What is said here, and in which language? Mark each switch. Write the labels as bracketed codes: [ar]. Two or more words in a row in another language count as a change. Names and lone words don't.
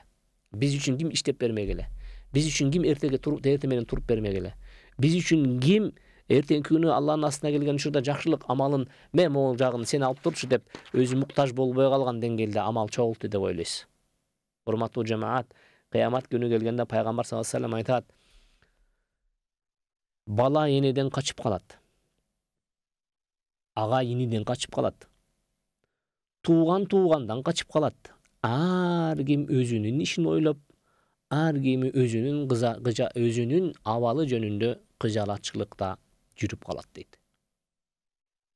[ky] Биз үчүн ким иштеп бермек эле? Биз үчүн ким эртең менен туруп бермек эле? Биз үчүн ким эртеңки күнү Алланын астына келген учурда жакшылык амалын, мен могул жагын сен алып турчу деп өзү муктаж болбой калган деңгээлде амал чогулту деп ойлойсуз. Урматтуу жамаат, кыямат күнү келгенде пайгамбар [ar] صلى الله عليه وسلم [ky] айтат: бала энеден качып калат. Ага иниден качып калат. Туугандан качып калат. Ар ким өзүнүн ишин ойлоп, ар ким өзүнүн абалы жөнүндө кыжалатчылыкта жүрүп калат дейт.